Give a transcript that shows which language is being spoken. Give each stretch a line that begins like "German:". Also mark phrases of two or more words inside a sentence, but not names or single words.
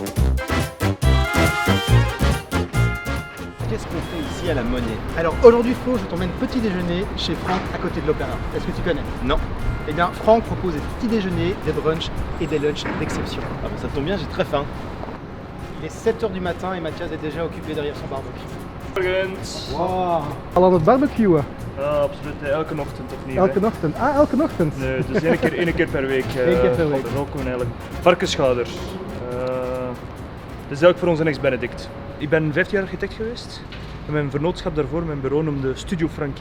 French: Qu'est-ce qu'on fait ici à la Monnaie? Alors aujourd'hui Flo, je t'emmène petit déjeuner chez Franck à côté de l'Opéra. Est-ce que tu connais? Non. Eh bien Franck propose des petits déjeuners, des brunchs et des lunchs d'exception. Ah bah ça tombe bien, j'ai très faim. Il est 7h du matin et Mathias est déjà occupé derrière son barbecue.
Dutch: Morgens. Wow. Al aan het barbecuen? Ja, absoluut. Elke ochtend opnieuw. Elke hè. ochtend? Ah, elke ochtend? Nee, dus één keer per week. Eén keer per week. Dat ook gewoon eigenlijk. Varkensschouders. Dat is ook voor onze ex Benedict. Ik ben 15 jaar architect geweest. En mijn vernootschap daarvoor, mijn bureau noemde Studio Frankie.